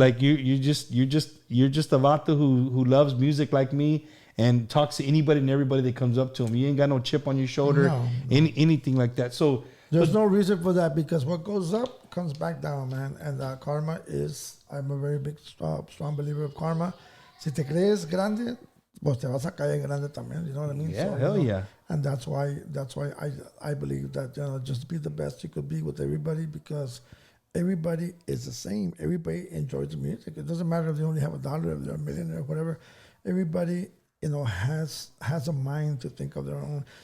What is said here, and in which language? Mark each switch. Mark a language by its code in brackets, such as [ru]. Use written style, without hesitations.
[en] you're just a vato who loves music like me, and talks to anybody and everybody that comes up to him. You ain't got no chip on your shoulder, anything like that. So there's no reason for that, because what goes up comes back down, man. And karma is, I'm a very big, strong believer of karma. [es] Si te crees grande, pues te vas a caer grande también. [en] You know what I mean? Yeah, so, hell yeah. And that's why I believe that just be the best you could be with everybody, because everybody is the same. Everybody enjoys the music. It doesn't matter if they only have $1, if they're a millionaire, whatever. Everybody has a mind to think of their own.